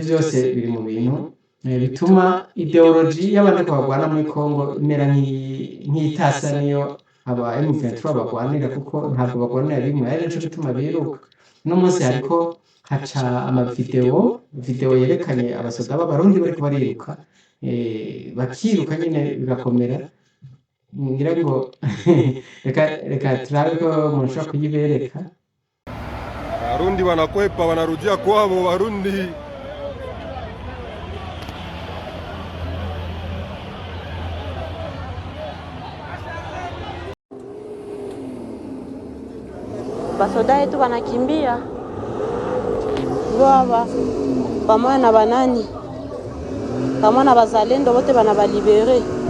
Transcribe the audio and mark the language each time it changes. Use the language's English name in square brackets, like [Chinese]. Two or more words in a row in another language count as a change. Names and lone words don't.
[Rundi] byose biri mu bintu bituma ideology y'abandi ko bagwana muri Kongo imera nk'itasa niyo aba M23 bagwanira kuko ntabwo bagwanira rimwe ari naco gituma biruka no munsi hariko haca video yerekanye abasoda b'abarundi bariko bariruka bakiruka nyine bigakomera ngira ngo reka turabe ko mushobora kuyibereka [Swahili] Warundi wanakwepa wanarudia kwao Warundi basoda yetu wanakimbia Rwaba pamoja na banani pamoja na bazalendo wote banabalibere.